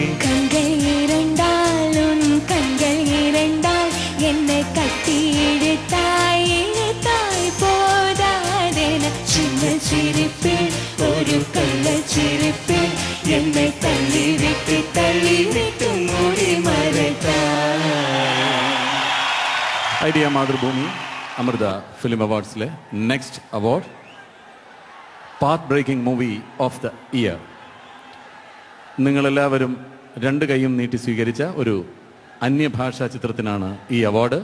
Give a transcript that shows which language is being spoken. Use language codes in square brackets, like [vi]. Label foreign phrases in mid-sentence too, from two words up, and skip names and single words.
[ta] கண்கள் இரண்டால் உன் கண்கள் இரண்டால் என்னை கட்டியிழுத்தாய் இழுத்தாய் போதாதென சின்ன சிரிப்பில் ஒரு கள்ள சிரிப்பில் என்னை தள்ளிவிட்டு மூடி மறைத்தாய். [ml] ഐഡിയ മാതൃഭൂമി അമൃത ഫിലിം അവാർഡ്സിലെ [en] next award path breaking movie of the year. [ml] നിങ്ങളെല്ലാവരും രണ്ട് കൈയും നീട്ടി സ്വീകരിച്ച ഒരു അന്യഭാഷാ ചിത്രത്തിനാണ് ഈ അവാർഡ്.